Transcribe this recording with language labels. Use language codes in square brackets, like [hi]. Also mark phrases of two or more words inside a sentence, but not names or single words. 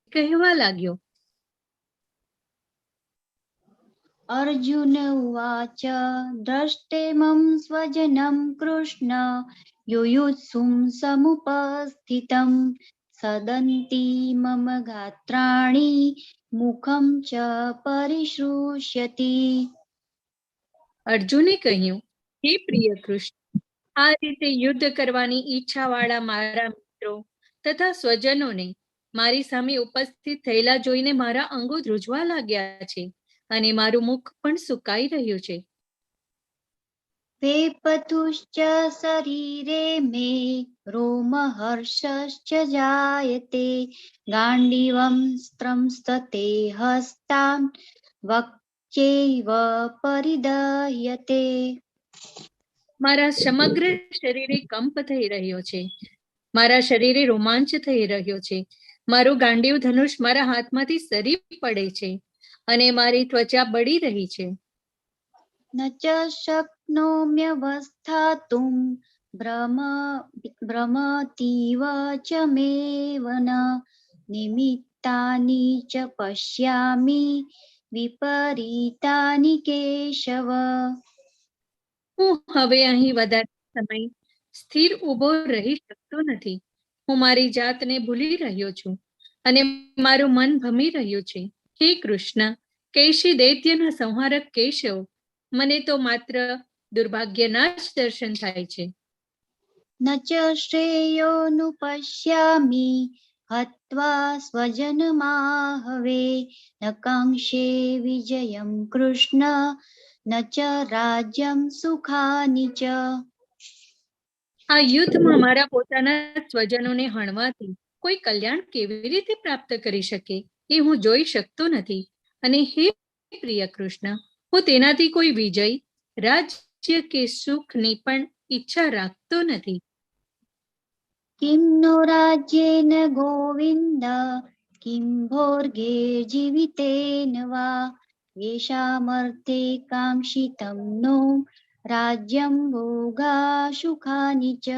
[gu] કહેવા લાગ્યો. [sa] अर्जुन उवाच द्रष्टेमं स्वजनं कृष्ण युयुत्सुं समुपस्थितं सदन्ति मम गात्राणि मुखं च परिशुष्यति. [gu] અર્જુને કહ્યું, હે પ્રિય કૃષ્ણ, આ રીતે યુદ્ધ કરવાની ઈચ્છા વાળા મારા મિત્રો તથા સ્વજનોને મારી સામે ઉપસ્થિત થયેલા જોઈને મારા અંગો ધ્રુજવા લાગ્યા છે અને મારું મુખ પણ સુકાઈ રહ્યું છે. [sa] वेपतुश्च शरीरे मे रोमहर्षश्च जायते गाण्डीवं स्त्रंसते हस्तान् वक्चैव परिदह्यते. [gu] મારા સમગ્ર શરીરે કંપ થઈ રહ્યો છે, મારા શરીરે રોમાંચ થઈ રહ્યો છે, મારું ગાંડીવ ધનુષ મારા હાથમાંથી સરી પડે છે અને મારી ત્વચા બળી રહી છે. [sa] न च शक्नोम्यवस्थातुं भ्रमतीव च मे वन निमित्तानि च पश्यामि विपरीतानि केशव. [gu] હું હવે અહીં વધારે સમય સ્થિર ઊભો રહી શકતો નથી. હું મારી જાતને ભૂલી રહ્યો છું અને મારું મન ભમી રહ્યું છે. હે કૃષ્ણ, કૈશી દૈત્યના સંહારક કેશવ, મને તો માત્ર દુર્ભાગ્યના જ દર્શન થાય છે. [sa] न च श्रेयोनुपश्यामि हत्वा स्वजनमाहवे न काङ्क्षे विजयं कृष्ण न च राज्यं सुखानि च. [gu] આ યુદ્ધમાં મારા પોતાના સ્વજનોને હણવાથી કોઈ કલ્યાણ કેવી રીતે પ્રાપ્ત કરી શકે એ હું જોઈ શકતો નથી. અને હે પ્રિય કૃષ્ણ, હું તેનાથી કોઈ વિજય, રાજ્ય કે સુખની પણ ઈચ્છા રાખતો નથી. [sa] किं नो राज्येन गोविन्द किं भोर्गे जीवितेन वा येषामर्थे काङ्क्षितं नो राज्यं भोगा सुखानि च.